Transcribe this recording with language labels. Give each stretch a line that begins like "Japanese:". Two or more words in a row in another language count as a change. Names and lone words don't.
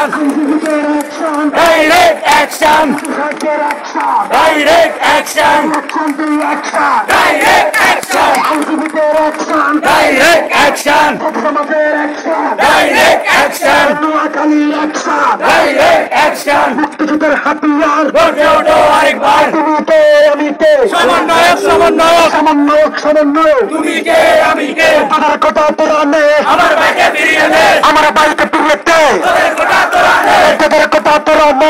English: Direct action! Direct action! Direct action! Direct action! Direct action! Direct action!
Bangla: গর্জে ওঠো আরেকবার! সমন্বয়ক সমন্বয়ক সমন্বয়ক সমন্বয়ক তুমি কে আমি কে তোদের কথা তোরা নে আমার ভাইকে ফিরিয়ে দে আমার ভাইকে ফিরিয়ে দে তোদের কথা তোরা নে তোদের কথা তোরা নে